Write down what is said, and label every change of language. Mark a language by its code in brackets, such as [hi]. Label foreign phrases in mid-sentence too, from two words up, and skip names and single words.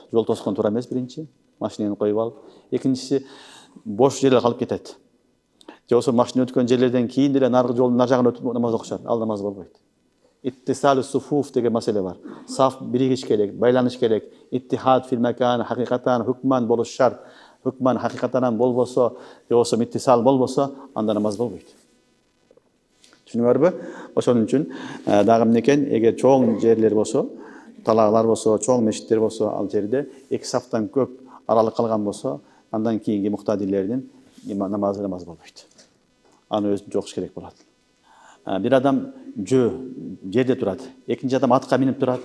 [ky] Жол тоскон туура эмес биринчи, машинени коюп алып. Экинчиси бош жерлер калып кетет. Же болбосо машина өткөн жерлерден кийин деле наркы жолдун нар жагына өтүп намаз окушат. Ал намаз болбойт. [ar] اتصال الصفوف [ky] деген маселе бар. Саф биригиш керек, байланыш керек. [ar] اتحاد في المكان حقيقة حكما [ky] болуш шарт. [ar] حكما حقيقة [ky] болбосо, йоксо иттисал болбосо, анда намаз болбойт. Түшүнүңөрбү? Ошон үчүн дагы эмнекен, эгер чоң жерлер болсо, талаалар болсо, чоң мешиттер болсо, ал жерде 2 сафтан көп аралык калган болсо, андан кийинки муктадирлердин намазы болбойт. Аны өзүнчө окуш керек болот. Бир адам жерде турат, экинчи адам атка минип турат.